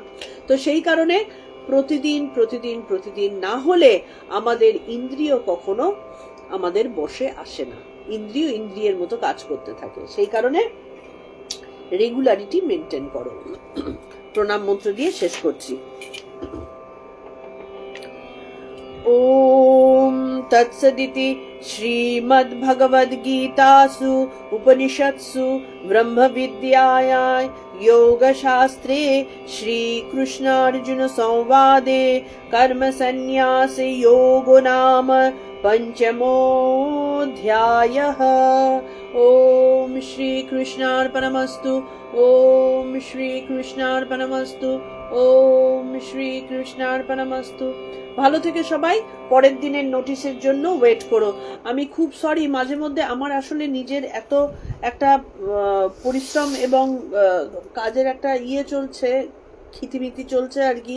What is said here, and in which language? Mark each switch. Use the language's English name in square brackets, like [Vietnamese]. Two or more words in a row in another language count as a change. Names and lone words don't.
[Bangla] তো সেই কারণে প্রতিদিন না হলে আমাদের ইন্দ্রিয় কখনো আমাদের বশে আসে না, ইন্দ্রিয়ের মতো কাজ করতে থাকে। সেই কারণে [English] regularity maintain [Bangla] করো। প্রণাম মন্ত্র দিয়ে শেষ করছি। [Sanskrit] ওম তৎসদিতি श्रीमद्भगवद्गीतासु उपनिषत्सु ब्रह्मविद्यायां योगशास्त्रे श्रीकृष्णार्जुनसंवादे कर्मसन्न्यासयोगो नाम पंचमोऽध्यायः। ओम श्रीकृष्णार्पणमस्तु। ओम श्रीकृष्णार्पणमस्तु। ওম শ্রী কৃষ্ণার্পণমস্তু। [Bangla] ভালো থেকে সবাই, পরের দিনের নোটিশের জন্য ওয়েট করো। আমি খুব সরি, মাঝে মধ্যে আমার আসলে নিজের এত একটা পরিশ্রম এবং কাজের একটা চলছে, খিতিমিতি চলছে আর কি।